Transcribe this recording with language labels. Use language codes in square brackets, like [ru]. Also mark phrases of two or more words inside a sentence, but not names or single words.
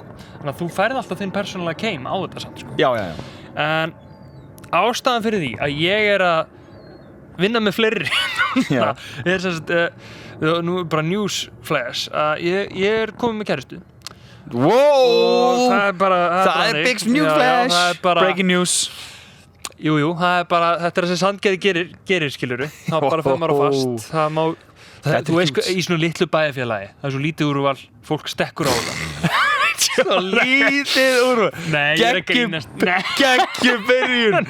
[is] Þannig að þú færð alltaf þinn persónulega keim á þetta samt, sko. Já. En ástæðan fyrir því að ég að vinna með fleiri núna, sem sagt, nú bara newsflash, að ég komin með kæristu. Wow! Og það bara... [en] Það big newsflash! Breaking news! [is] Jú, það bara, þetta þessi Sandgerði gerir, skiluru. Það bara fer maður á fast. Það má, þú veist, í svona litlu bæjarfélagi, það svo lítið úrval, fólk stekkur á það. Svo lítið úrval? Nei, ég ekki grínast. Geggjubyrjun!